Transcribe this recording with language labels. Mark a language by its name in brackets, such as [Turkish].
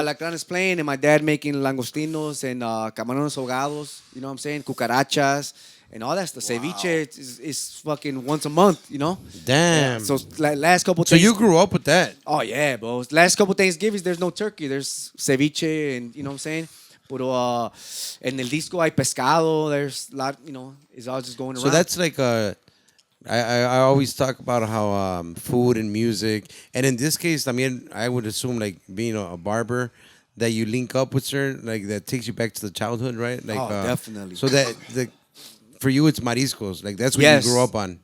[English] alacranes playing, and my dad making langostinos and camarones ahogados. You know what I'm saying? Cucarachas and all that stuff. Ceviche is fucking once a month. You know. Damn. So last couple. So you grew up with that. Oh yeah, bro. Last couple Thanksgivings, there's no turkey. There's ceviche, and you know what I'm saying. [Spanish] Puro, en el disco hay pescado. [English] There's a lot. You know, it's all just going around. So that's like I always talk about how food and music, and in this case, I mean, I would assume like being a barber, that you link up with certain, like that takes you back to the childhood, right? Like, definitely. So that for you, it's mariscos. Like that's what you grew up on.